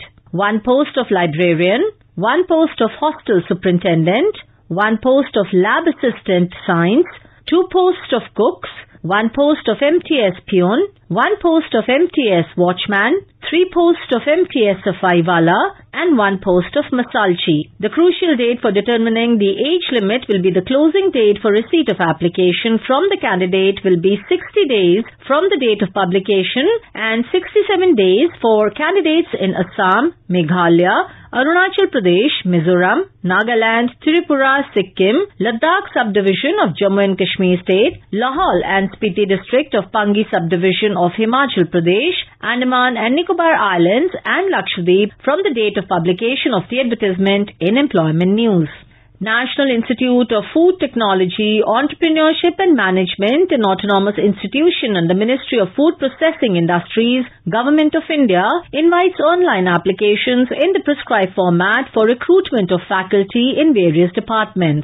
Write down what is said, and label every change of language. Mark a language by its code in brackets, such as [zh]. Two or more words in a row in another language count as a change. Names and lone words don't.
[en] One post of librarian, one post of hostel superintendent, one post of lab assistant science, two posts of cooks, one post of MTS peon, one post of MTS watchman, three posts of MTS safaiwala, and one post of masalchi. The crucial date for determining the age limit will be the closing date for receipt of application from the candidate will be 60 days from the date of publication and 67 days for candidates in Assam, Meghalaya, Arunachal Pradesh, Mizoram, Nagaland, Tripura, Sikkim, Ladakh subdivision of Jammu and Kashmir State, Lahaul and Spiti district of Pangi subdivision of Himachal Pradesh, Andaman and Nicobar Islands and Lakshadweep from the date of publication of the advertisement in Employment News. National Institute of Food Technology, Entrepreneurship and Management, an autonomous institution under the Ministry of Food Processing Industries, Government of India, invites online applications in the prescribed format for recruitment of faculty in various departments.